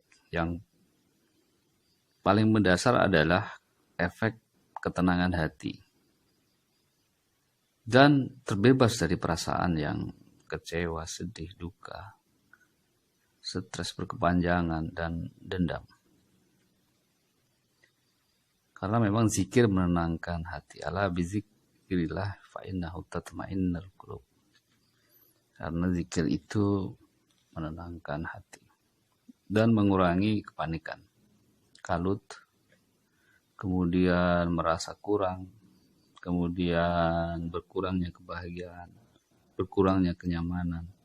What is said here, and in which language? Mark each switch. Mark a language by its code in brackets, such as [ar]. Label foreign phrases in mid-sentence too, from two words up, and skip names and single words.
[id] Yang paling mendasar adalah efek ketenangan hati dan terbebas dari perasaan yang kecewa, sedih, duka, stres berkepanjangan, dan dendam. Karena memang zikir menenangkan hati. [ar] ألا بذكر الله فإنه تطمئن القلوب. [id] Karena zikir itu menenangkan hati dan mengurangi kepanikan, kalut, kemudian merasa kurang, kemudian berkurangnya kebahagiaan, berkurangnya kenyamanan.